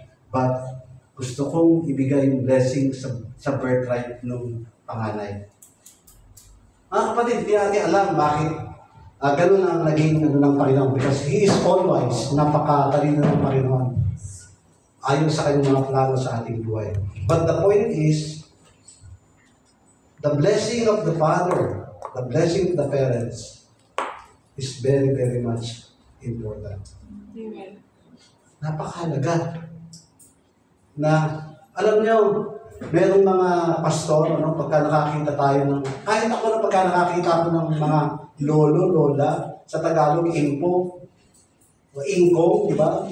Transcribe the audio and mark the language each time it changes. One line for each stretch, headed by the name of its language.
Filipino: But gusto kong ibigay yung blessing sa birthright ng panganay. Mga kapatid, hindi natin alam bakit ganun ang naging ng Panginoon.
English: Because He is all-wise.
Filipino: Napakatalino ng Panginoon. Ayon sa kanyang mga plano sa ating buhay.
English: But the point is, the blessing of the Father, the blessing of the parents, is very, very much important. Amen.
Filipino: Napakahalaga. Na, alam niyo, merong mga pastor, pagka nakakita tayo ng, kahit ako na pagka nakakita ako ng mga lolo, lola, sa Tagalog, impo, o ingkong, di ba?